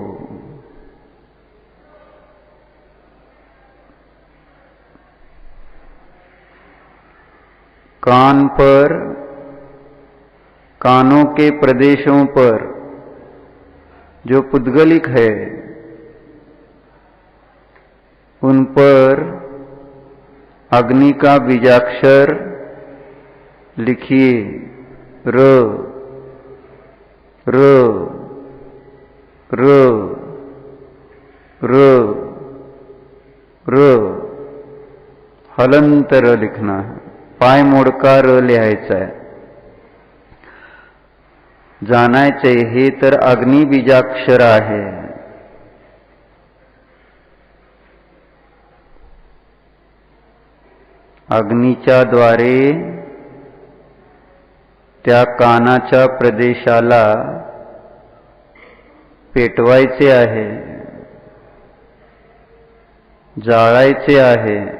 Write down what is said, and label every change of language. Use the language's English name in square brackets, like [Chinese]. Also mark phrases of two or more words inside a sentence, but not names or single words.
[Hindi] कान पर, कानों के प्रदेशों पर जो पुद्गलिक है, उन पर अग्नि का बीजाक्षर लिखिए। र र र र र हलंतर लिखना है। [Marathi] पाय मोडका र लिहायचा आहे। जाणायचे हे तर अग्नि बीजाक्षर आहे। अग्नीच्या द्वारे त्या कानाच्या प्रदेशाला पेटवायचे आहे, जाळायचे आहे।